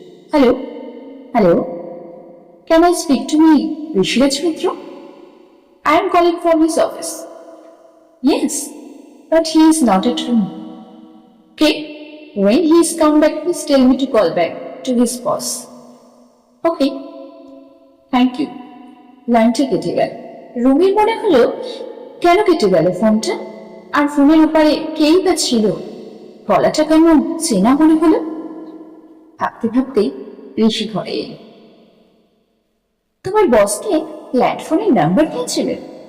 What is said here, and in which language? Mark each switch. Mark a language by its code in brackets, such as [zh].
[en] Hello, hello, can I speak to me Rishiraj Mitra? I am calling from his office. Yes, but he is not at home. Okay, when he is come back, please tell me to call back to his boss. Okay, thank you. [bn] লাইনটা কেটে গেল। রুমির মনে হলো কেন কেটে গেল ফোনটা, আর ফোনের উপরে কেই বা ছিল, গলাটা কেমন চেনা মনে হলো। ভাবতে ভাবতেই ঋষি ঘরে এলো। তোমার বসকে ল্যান্ডফোনের নাম্বার দিয়েছিলেন?